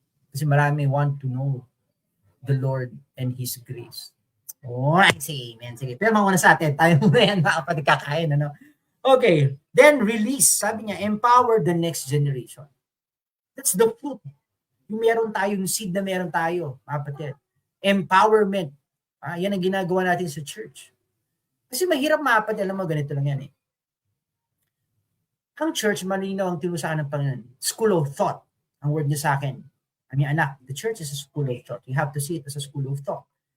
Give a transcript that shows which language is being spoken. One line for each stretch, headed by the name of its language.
Filipino: Kasi marami
English: want to know the Lord and His grace. I say amen.
Filipino: Sige, pero muna sa atin. Tayo muna yan, mga kapatid, kakain, ano?
English: Okay, then release. Sabi niya, empower the next generation. That's the fruit.
Filipino: Yung meron tayo, yung seed na meron tayo, mga kapatid. Empowerment. Yan ang ginagawa natin sa church. Kasi mahirap, mga kapatid, alam mo, ganito lang yan eh. Ang church, malinaw ang tinusahan ng Panginoon.
English: School of thought.
Filipino: Ang word niya sa akin. Anak,
English: the church is a school of thought. You have to see it as a school of thought.